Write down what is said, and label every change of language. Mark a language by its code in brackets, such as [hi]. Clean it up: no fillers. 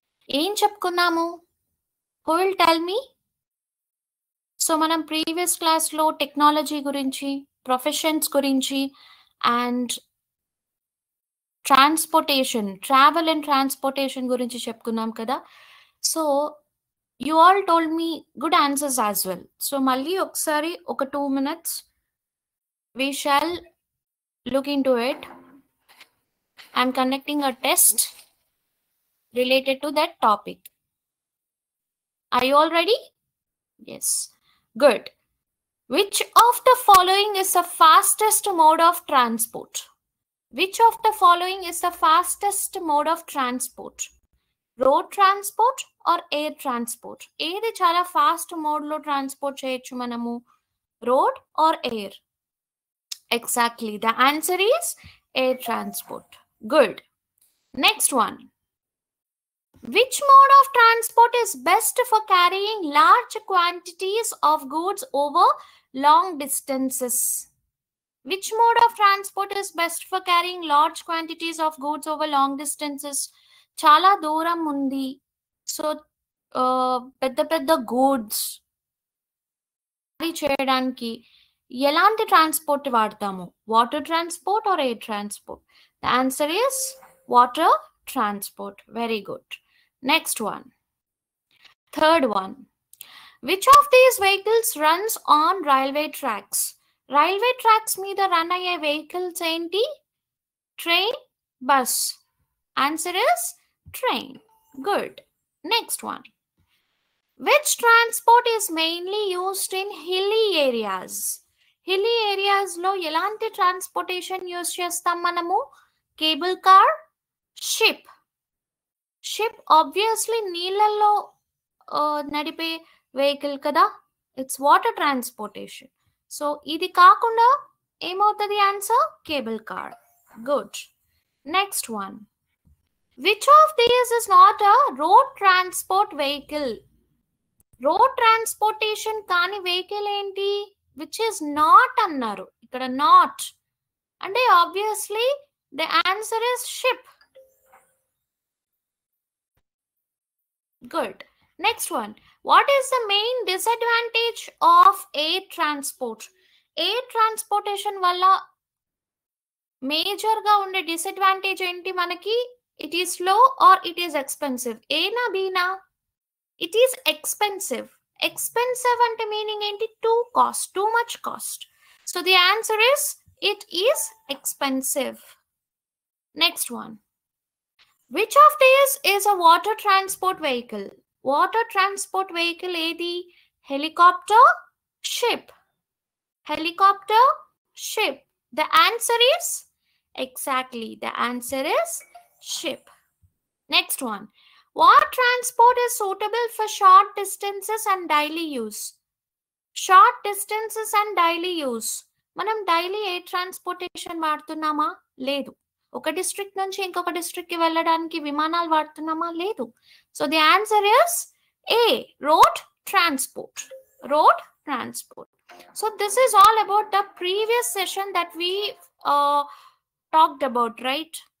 [te] ఏం చెప్పుకున్నాము? [en] Who will tell me? [te] So మనం ప్రీవియస్ క్లాస్లో టెక్నాలజీ గురించి, ప్రొఫెషన్స్ గురించి and transportation, travel and transportation గురించి చెప్పుకున్నాం కదా. [en] So you all told me good answers as well. [te] So మళ్ళీ ఒకసారి ఒక [en] 2 minutes we shall look into it. I'm conducting a test related to that topic. Are you all ready? Yes. Good. Which of the following is the fastest mode of transport? Which of the following is the fastest mode of transport? Road transport or air transport? [te] ఏది చాలా fast మోడ్లో transport చేయొచ్చు మనము, [en] Road or air? Exactly, the answer is air transport. Good. Next one. Which mode of transport is best for carrying large quantities of goods over long distances? Which mode of transport is best for carrying large quantities of goods over long distances? [te] చాలా దూరం ఉంది, so పెద్ద పెద్ద goods carry చేయడానికి ఎలాంటి transport వాడతాము? [en] Water transport or air transport? The answer is water transport. Very good. Next one, third one. Which of these vehicles runs on railway tracks? [te] Railway tracks మీద run అయ్యే vehicles ఏంటి? [en] Train, bus. Answer is train. Good. Next one. Which transport is mainly used in hilly areas? [te] Hilly areas లో ఎలాంటి transportation use చేస్తాం మనము? Cable car, ship. Ship obviously నీళ్ళల్లో నడిపే vehicle కదా, [en] It's water transportation. [te] సో ఇది కాకుండా ఏమవుతుంది answer? [en] Cable car. Good. Next one. Which of these is not a road transport vehicle? [te] Road transportation కాని వెహికల్ ఏంటి? [en] which is not [te] అన్నారు ఇక్కడ, నాట్ [en] అంటే obviously the answer is ship. Good. Next one. What is the main disadvantage of air transport? [te] Air transportation వల్ల major గా ఉండే disadvantage ఏంటి మనకి? [en] It is low or it is expensive? [te] ఏనా బీనా? [en] It is expensive. [te] Expensive అంటే meaning ఏంటి? [en] Too much cost. So the answer is it is expensive. Next one. Which of these is a water transport vehicle? Water transport vehicle ఏది? Helicopter, ship. Helicopter, ship. The answer is exactly. The answer is ship. Next one. What transport is suitable for short distances and daily use? Short distances and daily use. [te] మనం daily ఏ transportation వాడుతున్నామా? లేదు. ఒక district నుంచి ఇంకొక district కి వెళ్ళడానికి విమానాలు వాడుతున్నామా? లేదు. [en] So the answer is A, road transport. Road transport. So this is all about the previous session that we talked about, right?